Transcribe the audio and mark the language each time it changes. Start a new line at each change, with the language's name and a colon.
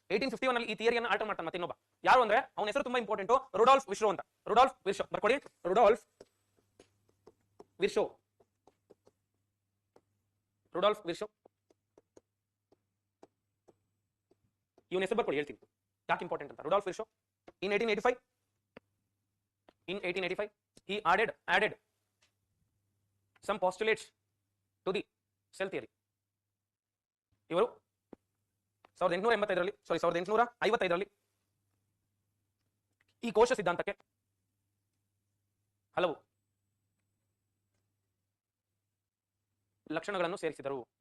Kannada: 1851 ಅಲ್ಲಿ ಈ ಥಿಯರಿಯನ್ನು ಆಲ್ಟರ್ ಮಾಡ್ತಾನೆ ಮತ್ತೆ ಇನ್ನೊಬ್ಬ. ಯಾರು ಅಂದ್ರೆ ಅವನ ಹೆಸರು ತುಂಬಾ ಇಂಪಾರ್ಟೆಂಟ್, ರುಡಾಲ್ಫ್ ವಿರ್ಶೋ ಅಂತ. ರುಡಾಲ್ಫ್ ವಿರ್ಶೋ ಬರ್ಕೊಳ್ಳಿ. ರುಡಾಲ್ಫ್ ವಿರ್ಶೋ ಇವನ ಹೆಸರು ಬರ್ಕೊಳ್ಳಿ, ಹೇಳ್ತೀನಿ ಯಾಕೆ ಇಂಪಾರ್ಟೆಂಟ್ ಅಂತ.
English: Rudolf Virchow in 1885 he added some postulates to the cell theory.
Kannada: ಇವರು 1855ರಲ್ಲಿ ಈ ಕೋಶ ಸಿದ್ಧಾಂತಕ್ಕೆ ಹಲವು ಲಕ್ಷಣಗಳನ್ನು ಸೇರಿಸಿದರು.